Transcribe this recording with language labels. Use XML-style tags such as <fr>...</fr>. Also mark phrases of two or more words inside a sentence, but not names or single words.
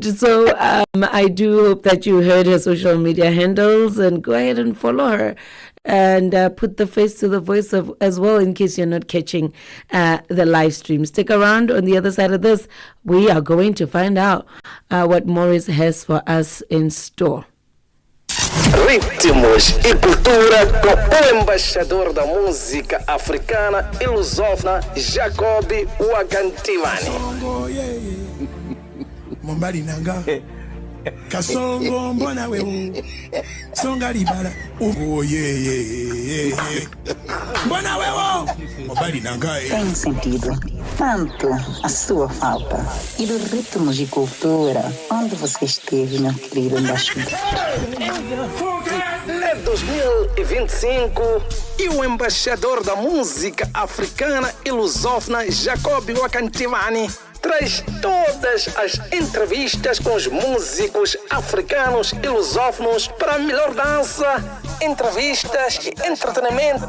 <en>So I do hope that you heard her social media handles, and go ahead and follow her and put the face to the voice as well, in case you're not catching the live stream. Stick around. On the other side of this, we are going to find out what Morris has for us in store.</en> <pt>Ritmos e cultura com o embaixador da música africana e lusófona, Jacob Wakantivani.</pt> <ln>Mombali nanga kasongo mbona wewe songa libala mbona wewe mombali nanga</ln> <pt>tem sentido tanto a sua falta e do ritmos e cultura onde você esteve, meu querido embaixador. É 2025 e o embaixador da música africana e lusófona, Jacob Wakantivani, traz todas as entrevistas com os músicos africanos e lusófonos para a melhor dança, entrevistas e entretenimento.</pt>